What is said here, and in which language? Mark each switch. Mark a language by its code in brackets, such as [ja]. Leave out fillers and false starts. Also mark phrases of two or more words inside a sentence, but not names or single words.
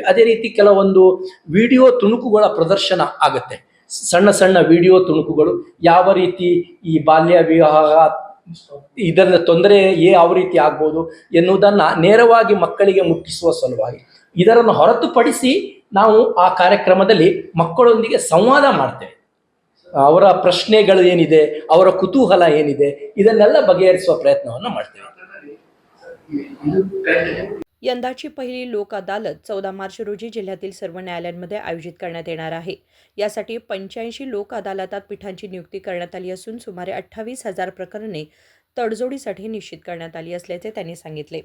[kn] ಅದೇ ರೀತಿ ಕೆಲವೊಂದು ವಿಡಿಯೋ ತುಣುಕುಗಳ ಪ್ರದರ್ಶನ ಆಗುತ್ತೆ, ಸಣ್ಣ ಸಣ್ಣ ವಿಡಿಯೋ ತುಣುಕುಗಳು, ಯಾವ ರೀತಿ ಈ ಬಾಲ್ಯ ವಿವಾಹ ಇದರ ತೊಂದರೆ ಯಾವ ರೀತಿ ಆಗ್ಬೋದು ಎನ್ನುವುದನ್ನು ನೇರವಾಗಿ ಮಕ್ಕಳಿಗೆ ಮುಟ್ಟಿಸುವ ಸಲುವಾಗಿ. ಇದನ್ನು ಹೊರತುಪಡಿಸಿ ನಾವು ಆ ಕಾರ್ಯಕ್ರಮದಲ್ಲಿ ಮಕ್ಕಳೊಂದಿಗೆ ಸಂವಾದ ಮಾಡ್ತೇವೆ. ಅವರ ಪ್ರಶ್ನೆಗಳು ಏನಿದೆ, ಅವರ ಕುತೂಹಲ ಏನಿದೆ, ಇದನ್ನೆಲ್ಲ ಬಗೆಹರಿಸುವ ಪ್ರಯತ್ನವನ್ನು ಮಾಡ್ತೇವೆ. [mr] यंदाची पहिली लोक अदालत 14 मार्च रोजी जिल्ह्यातील सर्व न्यायालयांमध्ये आयोजित करण्यात येणार आहे. यासाठी 85 लोक अदालतात पीठांची नियुक्ती करण्यात आली असून सुमारे 28,000 प्रकरणे तडजोडीसाठी निश्चित करण्यात आली असल्याचे त्यांनी सांगितले.